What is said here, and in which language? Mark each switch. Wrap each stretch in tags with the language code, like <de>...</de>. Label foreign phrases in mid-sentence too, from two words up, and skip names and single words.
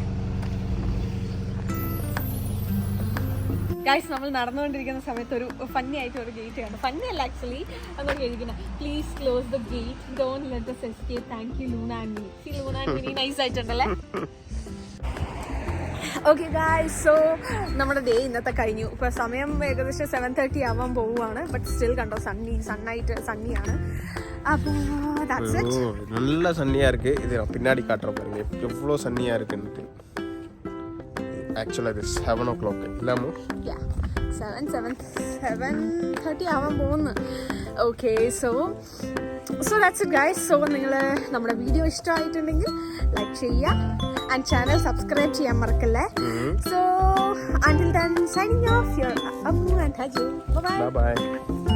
<ml>ഗൈസ് നമ്മൾ നടന്നുകൊണ്ടിരിക്കുന്ന സമയത്ത് ഒരു ഫന്നി ആയിട്ട് ഒരു ഗേറ്റ് കണ്ടു. ഫന്നി അല്ല ആക്ച്വലി അതൊക്കെ എഴുതിക്കണം.</ml> <en>please close the gate, don't let us escape. thank you Luna and Mini. see Luna and Mini nice</en> <ml>ആയിട്ടുണ്ടല്ലേ.</ml> <en>okay guys, so</en> <ml>നമ്മുടെ ഡേ ഇന്നത്തെ കഴിഞ്ഞു. ഇപ്പോൾ സമയം ഏകദേശം 7:30 ആവാൻ പോവുകയാണ്.</ml> <en>but still</en> <ml>കണ്ടോ സണ്ണിയാണ്. അപ്പോൾ</ml> <en>that's it.</en> <ta>நல்ல சன்னியா இருக்கு. இது நான் பின்னாடி காட்டுறேன் பாருங்க எவ்வளோ சன்னியா இருக்குன்னு.</ta> <ml>ആക്ച്വലി 7 o'clock ഇല്ലാമോ? 7:30 ആവാൻ പോകുന്നു.</ml> <en>okay, so that's it guys.</en> <ml>സോ നിങ്ങൾ നമ്മുടെ വീഡിയോ ഇഷ്ടമായിട്ടുണ്ടെങ്കിൽ ലൈക്ക് ചെയ്യുക</ml> <en>and channel subscribe</en> <ml>ചെയ്യാൻ മറക്കല്ലേ.</ml> <en>സോ until then, signing off, your Ammu and Haju. Bye bye.</en>